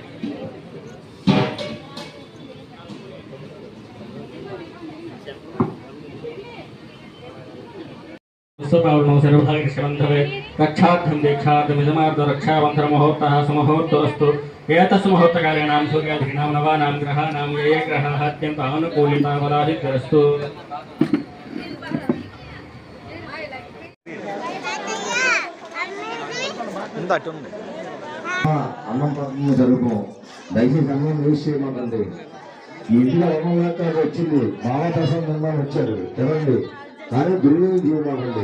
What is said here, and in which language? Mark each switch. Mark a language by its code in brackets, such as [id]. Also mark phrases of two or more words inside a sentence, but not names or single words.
[sa] रक्षार्थं दीक्षार्थं यजमार्थ रक्षाबन्धन मुहूर्तः सुमुहूर्तोऽस्तु। एतस्य मुहूर्तकालीनां सूर्यादीनां नवानां ग्रहाणां ये ग्रहाः अत्यन्त अनुकूलिता फलादित्यस्तु। [te] అన్నం ప్రార్థన జరుపు. దయచేసి అన్నం వేస్ట్ చేయమాకండి. ఈ ఇంటిలో అన్నం వచ్చింది, బాలప్రసాద్ వచ్చారు తినండి, కానీ దుర్వినియోగం చేయమాకండి.